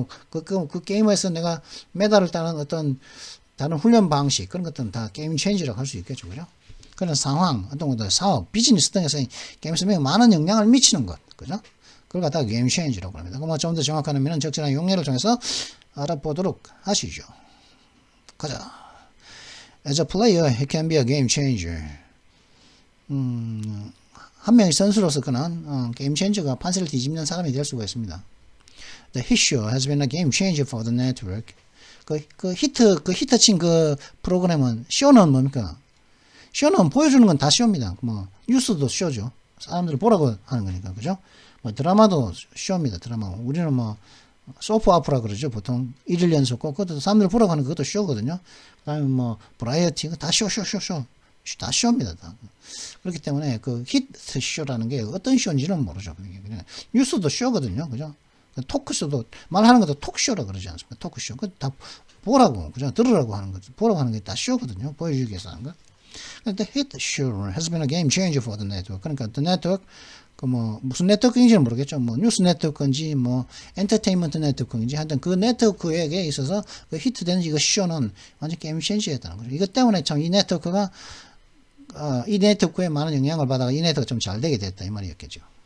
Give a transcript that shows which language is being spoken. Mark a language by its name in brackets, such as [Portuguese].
[Korean] 그 게임에서 내가 메달을 따는 어떤 다른 훈련 방식 그런 것들은 다 게임 체인지라고 할 수 있겠죠. 그죠? 그런 상황, 어떤 것들 사업, 비즈니스 등에서 게임 설명에 많은 영향을 미치는 것. 그죠? 그걸 갖다가 게임 체인지라고 합니다. 그럼 좀 더 정확한 의미는 적절한 용례를 통해서 알아보도록 하시죠. 가자. [English] As a player, he can be a game changer. [Korean] 한 명의 선수로서 그는 게임 체인저가 판세를 뒤집는 사람이 될 수가 있습니다. [English] The hit show has been a game changer for the network. [Korean] 그 히트 친 그 프로그램은 쇼는 뭡니까? 쇼는 보여주는 건 다 쇼입니다. 뭐 뉴스도 쇼죠. 사람들이 보라고 하는 거니까 그죠? 뭐 드라마도 쇼입니다. 드라마. 우리는 뭐 소프 아프라 그러죠. 보통 1일 연속 그것도 사람들 보라고 하는 그것도 쇼거든요. 그다음에 뭐 브라이어티 다 쇼. 다 쇼입니다. 다. 그렇기 때문에 그 히트 쇼라는 게 어떤 쇼인지는 모르죠. 그냥 뉴스도 쇼거든요. 그죠? 토크쇼도 말하는 것도 톡쇼라 그러지 않습니까? 토크쇼. 그 다 보라고 그죠? 들으라고 하는 거죠. 보라고 하는 게 다 쇼거든요. 보여주기 위해서 하는 거. 근데 [English] hit show has been a game changer for the network. [Korean] 그러니까 the network 그 뭐 무슨 네트워크인지는 모르겠죠. 뭐 뉴스 네트워크인지 뭐 엔터테인먼트 네트워크인지 하여튼 그 네트워크에게 있어서 그 히트되는 이거 쇼는 완전 게임 체인지였다는 거죠. 이것 때문에 참 이 네트워크가 이 네트워크에 많은 영향을 받아가 이 네트워크가 좀 잘 되게 됐다 이 말이었겠죠.